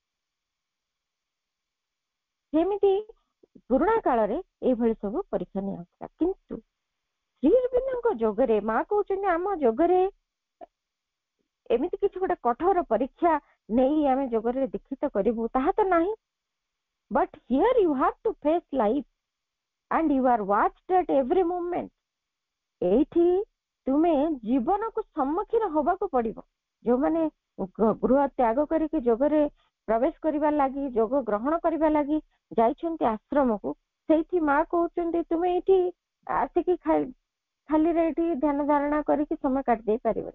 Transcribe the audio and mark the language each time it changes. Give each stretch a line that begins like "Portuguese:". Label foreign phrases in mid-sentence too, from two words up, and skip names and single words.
Odia: ସେମିତି ପୁରୁଣା କାଳରେ ଏଇଭଳି ସବୁ ପରୀକ୍ଷା ନିଆଯାଉଥିଲା। କିନ୍ତୁ ଶ୍ରୀ ଅରବିନ୍ଦଙ୍କ ଯୋଗରେ, ମା କହୁଛନ୍ତି ଆମ ଯୋଗରେ ଏମିତି କିଛି ଗୋଟେ କଠୋର ପରୀକ୍ଷା ନେଇ ଆମେ ଯୋଗରେ ଦୀକ୍ଷିତ କରିବୁ ତାହା ତ ନାହିଁ।
English: but here you have to face life and you are watched at every moment.
Odia: ଏଇଠି ତୁମେ ଜୀବନକୁ ସମ୍ମୁଖୀନ ହବାକୁ ପଡିବ। ଯୋଉମାନେ ଗୃହ ତ୍ୟାଗ କରିକି ଯୋଗରେ ପ୍ରବେଶ କରିବା ଲାଗି, ଯୋଗ ଗ୍ରହଣ କରିବା ଲାଗି ଯାଇଛନ୍ତି ଆଶ୍ରମକୁ, ସେଇଠି ମା କହୁଛନ୍ତି ତୁମେ ଏଇଠି ଆସିକି ଖାଲିରେ ଏଇଠି ଧ୍ୟାନ ଧାରଣା କରିକି ସମୟ କାଟି ଦେଇ ପାରିବନି।